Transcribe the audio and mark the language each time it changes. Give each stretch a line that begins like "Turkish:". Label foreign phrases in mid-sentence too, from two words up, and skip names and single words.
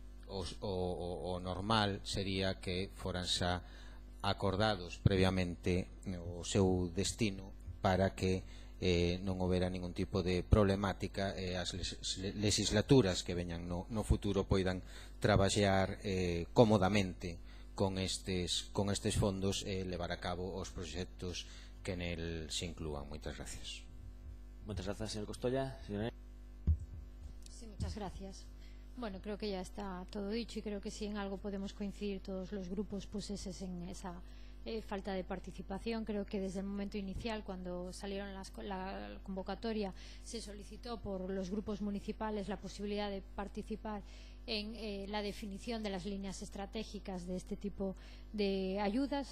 Galician: o normal sería que foran xa acordados previamente o seu destino para que non houbera ningún tipo de problemática e as legislaturas que veñan no futuro poidan traballar cómodamente con estes fondos e levar a cabo os proxectos que nel se inclúan. Moitas gracias.
Spanish: Muchas gracias, señor Costoya. Sí, muchas gracias. Bueno, creo que ya está todo dicho y creo que si en algo podemos coincidir todos los grupos, pues es en esa falta de participación. Creo que desde el momento inicial, cuando salieron la convocatoria, se solicitó por los grupos municipales la posibilidad de participar en la definición de las líneas estratégicas de este tipo de ayudas.